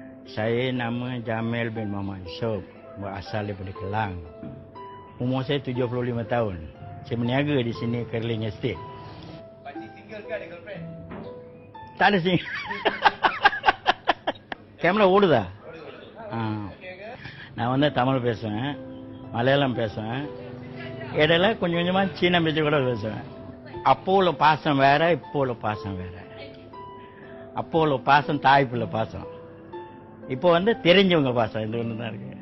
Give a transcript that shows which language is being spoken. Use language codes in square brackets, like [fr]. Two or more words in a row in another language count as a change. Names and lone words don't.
[ms] Saya nama Jamil bin Muhammad Yusof, berasal daripada Kelang. Umur saya 75 tahun. Saya berniaga di sini Kerling Estate. Pakcik single ke ada girlfriend? Tak ada sini. [ta] கேமரா ஓடுதா? நான் வந்து தமிழ் பேசுவேன், மலையாளம் பேசுவேன், இடையில கொஞ்சம் கொஞ்சமாக சீன பேச்சு கூட பேசுவேன். அப்போ உள்ள பாசம் வேற, இப்போ உள்ள பாசம் வேற. அப்போ உள்ள பாசம் தாய்ப்புள்ள பாசம், இப்போ வந்து தெரிஞ்சவங்க பாசம், இது ஒன்று தான் இருக்கு.